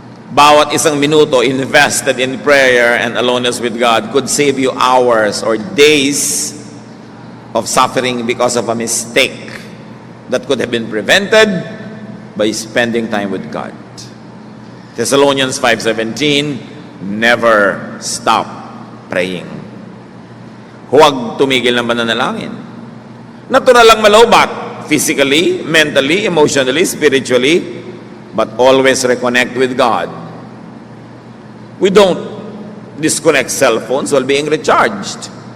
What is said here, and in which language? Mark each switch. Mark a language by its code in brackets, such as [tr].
[tl] Bawat isang minuto [en] invested in prayer and aloneness with God could save you hours or days of suffering because of a mistake that could have been prevented by spending time with God. Thessalonians 5:17, never stop praying. [tl] Huwag tumigil ng pananalangin. Natural lang malaubat, [en] physically, mentally, emotionally, spiritually, but always reconnect with God. We don't disconnect cell phones while being recharged.